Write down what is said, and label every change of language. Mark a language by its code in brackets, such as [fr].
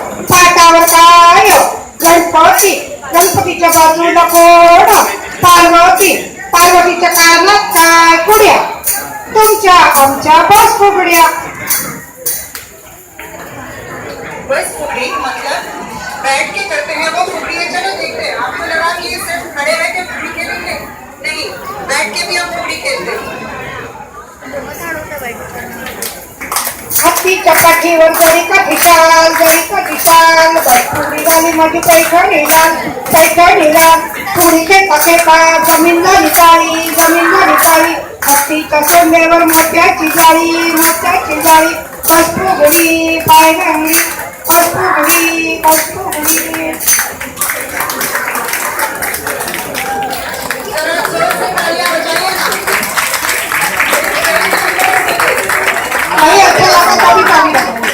[mr] पाटावर काय गणपती, गणपतीच्या बाजूला कोण पार्वती, पार्वतीच्या कानात काय कुड्या, तुमच्या आमच्या बस फुगड्या। [hi] बस फुगड़ी मतलब बैठ के करते हैं वो फुगड़ी है। चलो देखते हैं। आपको लगा कि ये सिर्फ खड़े रह के फुगड़ी खेलेंगे, नहीं, बैठ के भी हम फुगड़ी खेलते हैं। [mr] हत्तीच्या पाठीवर जरी का विशाल जरी का विशाल, फुगडी झाली माझी पैठणी लाल पैठणी लाल, फुगडी खेळता खेळता जमीन झाली काळी जमीन झाली काळी, हत्तीच्या सोंड्यावर मोत्याची जाळी मोत्याची जाळी, बस फुगडी पायघणी बस फुगडी बस फुगडी। [hi] जरा जोर से तालियां बजाइए ना। नहीं अच्छा लगा तभी ताली बजाओ।